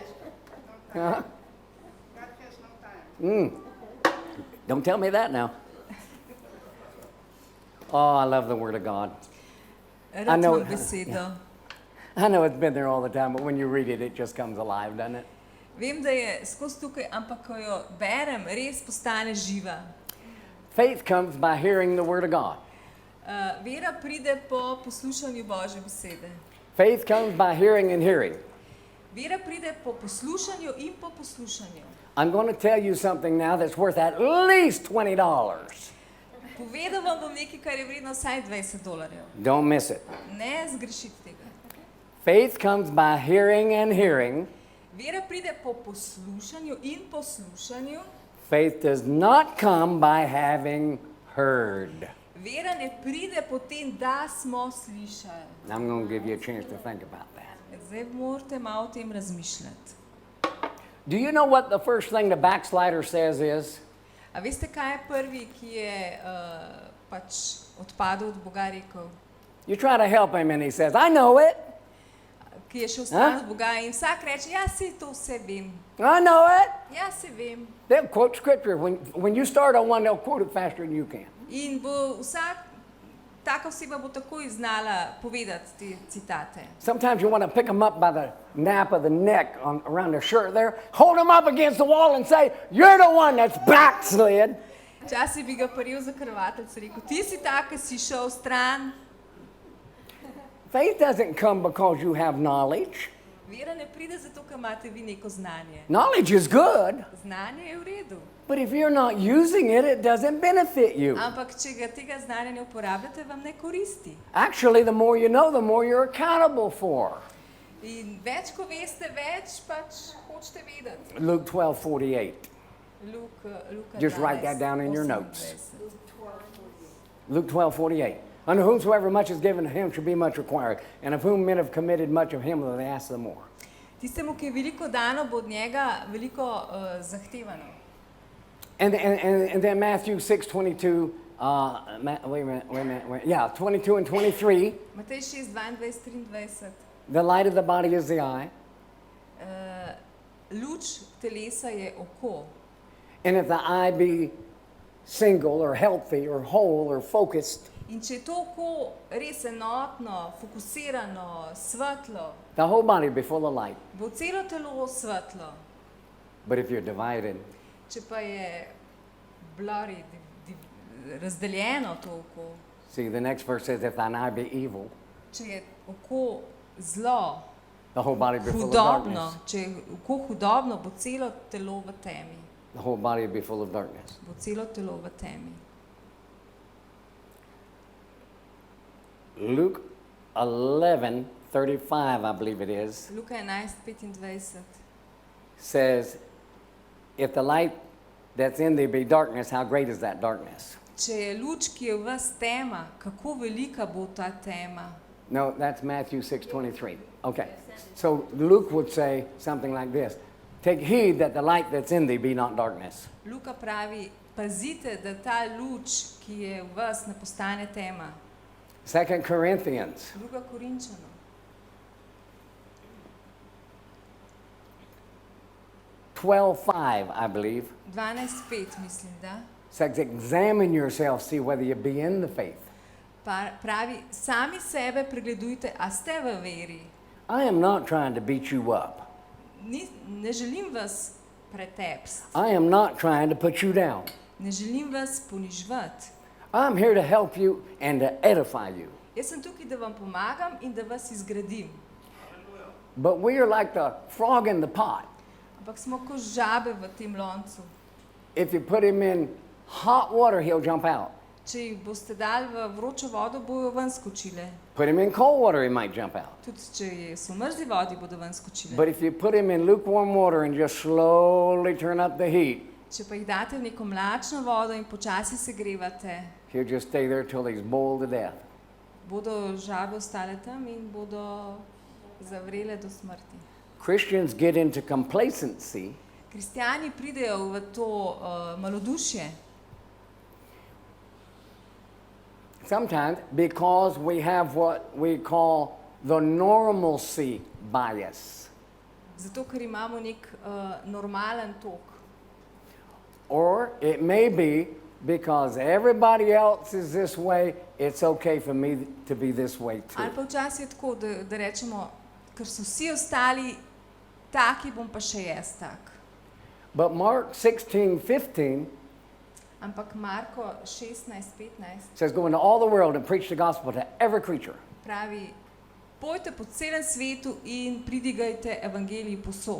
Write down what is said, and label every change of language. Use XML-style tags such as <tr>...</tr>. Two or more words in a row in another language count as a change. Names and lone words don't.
<en>Uh-huh. God has no time. Don't tell me that now. Oh, I love the Word of God.</en> <sl>Rad</sl> <en>know-</en> <sl>imam besedo.</sl> <en>I know it's been there all the time, but when you read it, it just comes alive, doesn't it?</en> <sl>Vem, da je skozi tukaj, ampak ko jo berem, res postane živa.</sl> <en>Faith comes by hearing the Word of God.</en> <sl>Vera pride po poslušanju Božje besede.</sl> <en>Faith comes by hearing and hearing.</en> <sl>Vera pride po poslušanju in po poslušanju.</sl> <en>I'm going to tell you something now that's worth at least $20.</en> <sl>Povedal vam bom nekaj, kar je vredno vsaj $20.</sl> <en>Don't miss it.</en> <sl>Ne zgrešite tega.</sl> <en>Faith comes by hearing and hearing.</en> <sl>Vera pride po poslušanju in poslušanju.</sl> <en>Faith does not come by having heard.</en> <sl>Vera ne pride po tem, da smo slišali.</sl> <en>I'm going to give you a chance to think about that.</en> <sl>Zdaj morate malo o tem razmišljati.</sl> <en>Do you know what the first thing the backslider says is?</en> <sl>A veste, kaj je prvi, ki je pač odpadel od Boga, rekel?</sl> <en>You try to help him and he says, I know it.</en> <sl>Ki je šel stran od Boga in vsak reče, ja, saj to vse vem.</sl> <en>I know it.</en> <sl>Ja, se vem.</sl> <en>They'll quote scripture. When you start on one, they'll quote it faster than you can.</en> <sl>In bo taka oseba bo takoj znala povedati te citate.</sl> <en>Sometimes you want to pick them up by the nape of the neck around their shirt there, hold them up against the wall and say, you're the one that's backslid.</en> <sl>Včasih bi ga prijel za krvateljce, rekel, ti si tak, ki si šel stran.</sl> <en>Faith doesn't come because you have knowledge.</en> <sl>Vera ne pride zato, ker imate vi neko znanje.</sl> <en>Knowledge is good,</en> <sl>Znanje je v redu,</sl> <en>but if you're not using it, it doesn't benefit you.</en> <sl>ampak če ga tega znanja ne uporabljate, vam ne koristi.</sl> <en>Actually, the more you know, the more you're accountable for.</en> <sl>In več, ko veste, več pač hočete vedeti.</sl> <en>Luke 12:48.</en> <sl>Luka</sl> <en>Just write that</en> <sl>12,</sl> <en>down in your notes.</en> <sl>28.</sl> <en>Luke 12:48. Unto whomsoever much is given to him shall be much required, and of whom men have committed much of him will they ask the more.</en> <sl>Tistemu, ki je veliko dano, bo od njega veliko zahtevano.</sl> <en>And then Matthew 6:22, wait a minute, yeah, 22 and 23,</en> <sl>Matej 6, 22, 23.</sl> <en>the light of the body is the eye.</en> <sl>Luč telesa je oko.</sl> <en>And if the eye be single or healthy or whole or focused,</en> <sl>In če je to oko res enotno, fokusirano, svetlo,</sl> <en>the whole body will be full of light.</en> <sl>bo celo telo svetlo.</sl> <en>But if you're divided,</en> <sl>Če pa je blurry, razdeljeno to oko,</sl> <en>see, the next verse says, if thine eye be evil,</en> <sl>če je oko zlo,</sl> <en>the whole body will be full of</en> <sl>hudobno,</sl> <en>darkness.</en> <sl>če je oko hudobno, bo celo telo v temi.</sl> <en>The whole body will be full of darkness.</en> <sl>Bo celo telo v temi.</sl> <en>Luke 11:35, I believe it is,</en> <sl>Luka 11:25.</sl> <en>says, if the light that's in thee be darkness, how great is that darkness?</en> <sl>Če je luč, ki je v vas tema, kako velika bo ta tema?</sl> <en>No, that's Matthew 6:23. Okay. So Luke would say something like this. Take heed that the light that's in thee be not darkness.</en> <sl>Luka pravi, pazite, da ta luč, ki je v vas, ne postane tema.</sl> <en>2 Corinthians</en> <sl>2. Korinčanov</sl> <en>12:5, I believe,</en> <sl>12:5, mislim, da.</sl> <en>says, examine yourself, see whether you be in the faith.</en> <sl>Pravi, sami sebe pregledujte, a ste v veri.</sl> <en>I am not trying to beat you up.</en> <sl>Ne želim vas pretepsti,</sl> <en>I am not trying to put you down.</en> <sl>ne želim vas ponižvati.</sl> <en>I'm here to help you and to edify you.</en> <sl>Jaz sem tukaj, da vam pomagam in da vas izgradim.</sl> <en>But we are like the frog in the pot.</en> <sl>Ampak smo kot žabe v tem loncu.</sl> <en>If you put him in hot water, he'll jump out.</en> <sl>Če jih boste dali v vročo vodo, bojo ven skočile.</sl> <en>Put him in cold water, he might jump out.</en> <sl>Tudi če so v mrzli vodi, bodo ven skočile.</sl> <en>But if you put him in lukewarm water and just slowly turn up the heat,</en> <sl>Če pa jih date v neko mlačno vodo in počasi segrevate,</sl> <en>he'll just stay there till he's boiled to death.</en> <sl>bodo žabe ostale tam in bodo zavrele do smrti.</sl> <en>Christians get into complacency</en> <sl>Kristjani pridejo v to malodušje,</sl> <en>sometimes because we have what we call the normalcy bias.</en> <sl>zato ker imamo nek normalen tok.</sl> <en>Or it may be because everybody else is this way, it's okay for me to be this way too.</en> <sl>Ali pa včasih je tako, da rečemo, ker so vsi ostali taki, bom pa še jaz tak.</sl> <en>But Mark 16:15</en> <sl>Ampak Marko 16:15</sl> <en>says, go into all the world and preach the gospel to every creature.</en> <sl>pravi, pojte po celem svetu in pridigajte evangelij posod.</sl>